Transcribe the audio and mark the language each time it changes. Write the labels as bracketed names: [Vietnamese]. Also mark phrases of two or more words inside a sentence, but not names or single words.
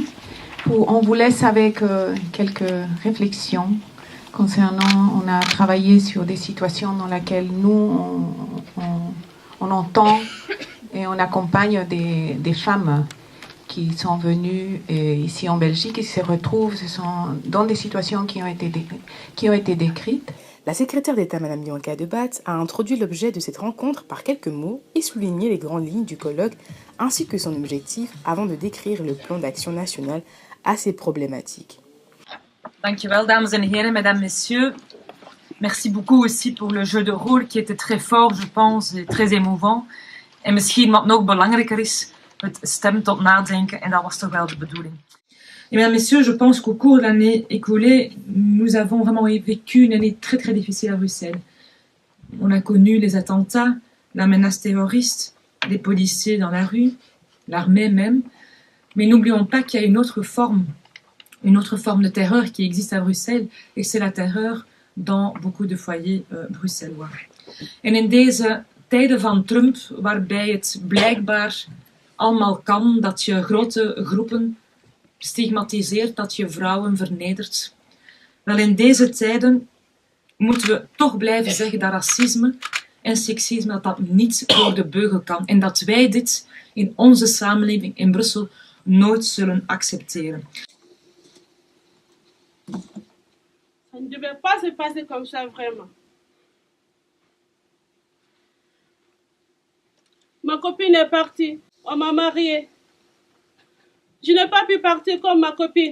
[French] On vous laisse avec quelques réflexions concernant, on a travaillé sur des situations dans lesquelles nous, on entend et on accompagne des femmes qui sont venues ici en Belgique et se retrouvent dans des situations qui ont été décrites. La secrétaire d'État, Mme Bianca Debatte, a introduit l'objet de cette rencontre par quelques mots et souligné les grandes lignes du colloque ainsi que son objectif avant de décrire le plan d'action national à ces problématiques. [Dutch] Dankjewel, dames en heren, [French] mesdames, messieurs. Merci beaucoup aussi pour le jeu de rôle qui était très fort, je pense, et très émouvant. [Dutch] En misschien wat nog belangrijker is, het stemt tot nadenken en dat was toch wel de bedoeling. [French] Et mesdames, messieurs, je pense qu'au cours de l'année écoulée, nous avons vraiment vécu une année très très difficile à Bruxelles. On a connu les attentats, la menace terroriste, les policiers dans la rue, l'armée même. Mais n'oublions pas qu'il y a une autre forme de terreur qui existe à Bruxelles, et c'est la terreur dans beaucoup de foyers bruxellois. [Dutch] En in deze tijden van Trump, waarbij het blijkbaar allemaal kan dat je grote groepen stigmatiseert, dat je vrouwen vernedert. Wel, in deze tijden moeten we toch blijven zeggen dat racisme en seksisme dat niet door de beugel kan en dat wij dit in onze samenleving in Brussel nooit zullen accepteren. [French] Ça ne devait pas se passer comme ça, vraiment. Ma copine est partie. On m'a mariée. Je n'ai pas pu partir comme ma copine.